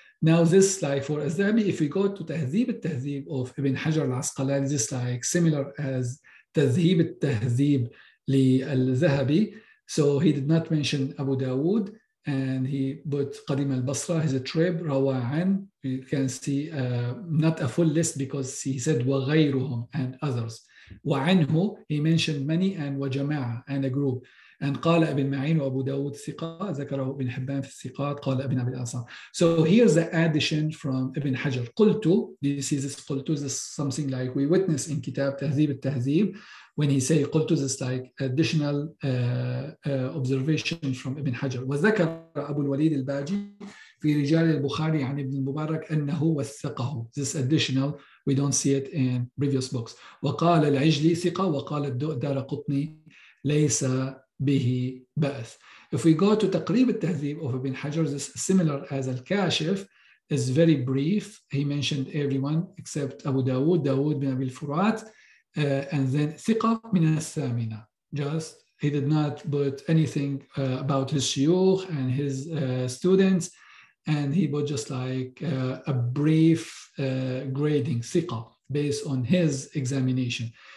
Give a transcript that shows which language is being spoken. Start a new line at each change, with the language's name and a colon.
English: Now this like for Al-Zahabi, if we go to Tahdhib al-Tahdhib of Ibn Hajar al-Asqalani, this like similar as Tahdhib al-Tahdhib li al-Zahabi. So he did not mention Abu Dawud, and he put Qadim al-Basra, his trip, Rawa'an. You can see not a full list because he said وَغَيْرُهُمْ and others. وَعَنْهُ, he mentioned many, and وَجَمَاعَ, and a group.
Arabic: And قال ابن معين وأبو داود ثقة, ذكره ابن حبان في الثقات, قال ابن أبي الأعصام.
English: So here's the addition from Ibn Hajar. قلت, this is قلت, this is something like we witness in Kitab Tahdhib al-Tahdhib. When he say قلت, this is like additional observation from Ibn Hajar.
Arabic: وذكر أبو الوليد الباجي في رجال البخاري عن ابن المبارك أنه وثقه.
English: This additional, we don't see it in previous books.
Arabic: وقال العجلي ثقة, وقال الدارقطني ليس به بأس.
English: If we go to تقريب التهذيب of Ibn Hajar, this is similar as Al-Kashif, is very brief. He mentioned everyone except Abu Dawud, Dawud bin Abi al-Furat, and then
Arabic: ثقة من الثامنة.
English: Just, he did not put anything about his shuyukh and his students, and he put just like a brief grading, ثقة, based on his examination.